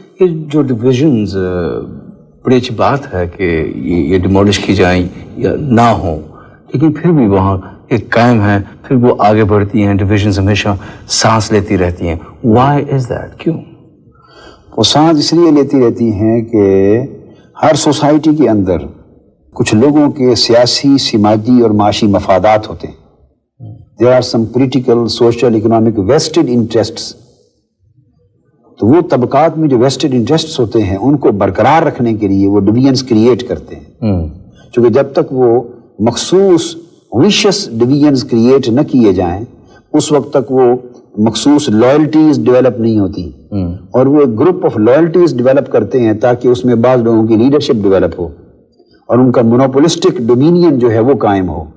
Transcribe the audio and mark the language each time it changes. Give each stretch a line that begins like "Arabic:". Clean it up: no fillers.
Urdu: یہ جو ڈویژنز بڑی اچھی بات ہے کہ یہ ڈیمولش کی جائیں یا نہ ہوں، لیکن پھر بھی وہاں ایک قائم ہے، پھر وہ آگے بڑھتی ہیں. ڈویژنز ہمیشہ سانس لیتی رہتی ہیں.
English: Why is that?
Urdu: کیوں وہ سانس اس لیے لیتی رہتی ہیں کہ ہر سوسائٹی کے اندر کچھ لوگوں کے سیاسی، سماجی اور معاشی مفادات ہوتے ہیں.
English: There are some political, social, economic vested interests.
Urdu: تو وہ طبقات میں جو ویسٹڈ انٹرسٹس ہوتے ہیں ان کو برقرار رکھنے کے لیے وہ ڈویژنس کریٹ کرتے ہیں، چونکہ جب تک وہ مخصوص ویشس ڈویژنس کریٹ نہ کیے جائیں اس وقت تک وہ مخصوص لائلٹیز ڈیولپ نہیں ہوتی، اور وہ ایک گروپ آف لائلٹیز ڈیولپ کرتے ہیں تاکہ اس میں بعض لوگوں کی لیڈرشپ ڈیولپ ہو اور ان کا مونوپولسٹک ڈومینین جو ہے وہ قائم ہو۔